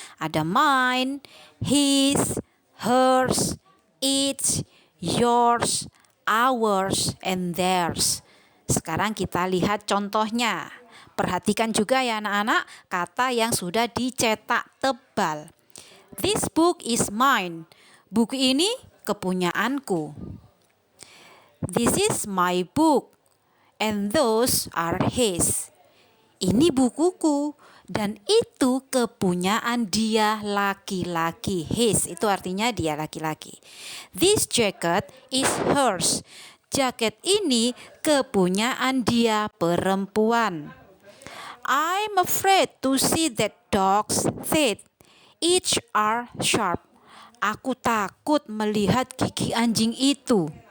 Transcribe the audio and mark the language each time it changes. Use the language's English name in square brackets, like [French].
[Indonesian] Ada mine, his, hers, its, yours, ours, and theirs. Sekarang kita lihat contohnya. Perhatikan juga ya anak-anak kata yang sudah dicetak tebal. [English] This book is mine. [Indonesian] Buku ini kepunyaanku. [English] This is my book. And those are his. [Indonesian] Ini bukuku dan itu kepunyaan dia laki-laki. His itu artinya dia laki-laki. [English] This jacket is hers. [Indonesian] Jaket ini kepunyaan dia perempuan. [English] I'm afraid to see that dog's teeth. Each are sharp. [Indonesian] Aku takut melihat gigi anjing itu.